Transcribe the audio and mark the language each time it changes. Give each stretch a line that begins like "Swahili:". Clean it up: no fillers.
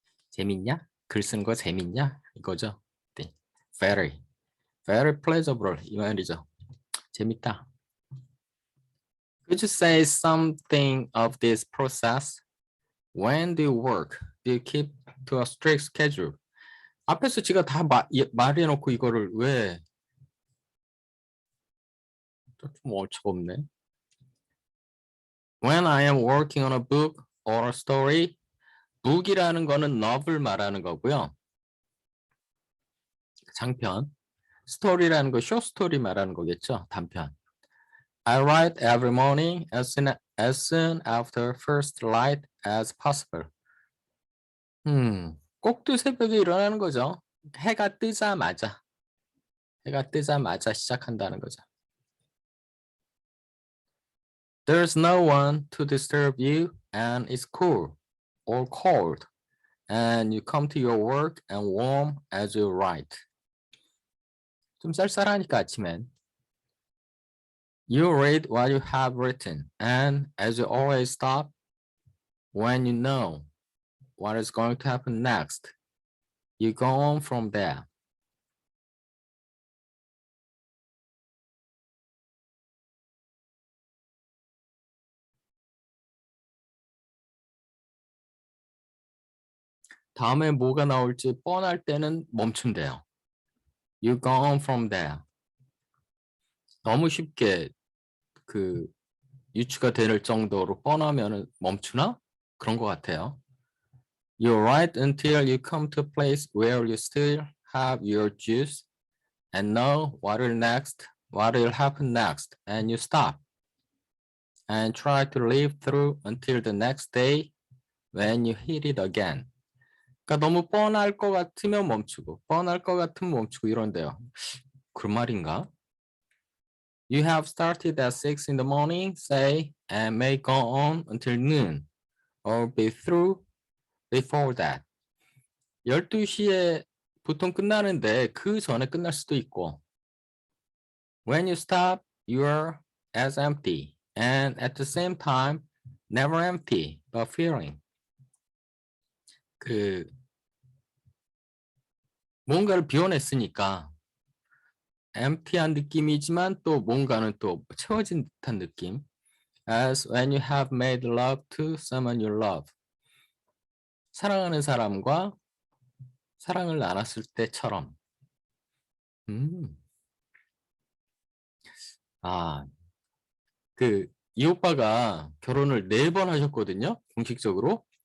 Korean: 재밌냐? 글 쓴 거 재밌냐? 이거죠. 네.
English: Very, very pleasurable
Korean: 이 말이죠. 재밌다.
English: Could you say something of this process? When do you work? Do you keep to a strict schedule?
Korean: 앞에서 지가 다 말해놓고 이거를 왜 좀 어처가 없네.
English: When I am working on a book or a story,
Korean: book이라는 거는 novel 말하는 거고요. 장편. story라는 거
English: short story
Korean: 말하는 거겠죠. 단편.
English: I write every morning as soon after first light as possible.
Korean: 꼭두 새벽에 일어나는 거죠. 해가 뜨자마자. 해가 뜨자마자 시작한다는 거죠.
English: There's no one to disturb you and it's cool or cold and you come to your work and warm as you write.
Korean: 좀 쌀쌀하니까 아침엔.
English: You read what you have written and as you always stop when you know what is going to happen next. You go on from there.
Korean: 다음에 뭐가 나올지 뻔할 때는 멈춘대요.
English: You go on from there.
Korean: 너무 쉽게 그 유추가 될 정도로 뻔하면 멈추나? 그런 것 같아요.
English: You write until you come to a place where you still have your juice and know what will happen next, and you stop and try to live through until the next day when you hit it again.
Korean: 그러니까 너무 뻔할 것 같으면 멈추고 뻔할 것 같으면 멈추고 이런데요. 그 말인가?
English: You have started at 6 in the morning, say, and may go on until noon, or be through before that.
Korean: 12시에 보통 끝나는데 그 전에 끝날 수도 있고
English: When you stop, you're as empty, and at the same time, never empty, but feeling.
Korean: 그 뭔가를 비워냈으니까 empty한 느낌이지만 또 뭔가는 또 채워진 듯한 느낌.
English: As when you have made love to someone you love.
Korean: 사랑하는 사람과 사랑을 나눴을 때처럼. 아, 이 오빠가 결혼을 4번 하셨거든요. 공식적으로.